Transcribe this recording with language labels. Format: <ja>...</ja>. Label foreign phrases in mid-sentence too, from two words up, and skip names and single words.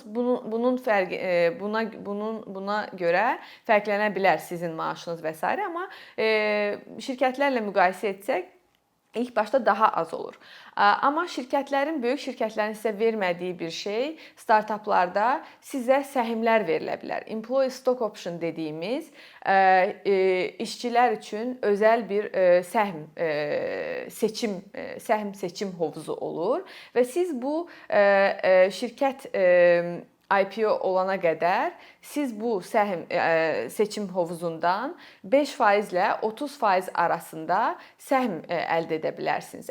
<az>Bunun fərqi buna görə fərqlənə bilər sizin maaşınız və s. Amma şirkətlərlə müqayisə etsək, ilk başda daha az olur. Amma böyük şirkətlərin sizə vermədiyi bir şey startaplarda sizə səhmlər verilə bilər.</az> <en>Employee stock option</en> <az>dediyimiz işçilər üçün özəl bir səhm seçim hovuzu olur və siz bu şirkət IPO olana qədər siz bu səhm seçim hovuzundan 5% ilə 30% arasında səhm əldə edə bilərsiniz.</az>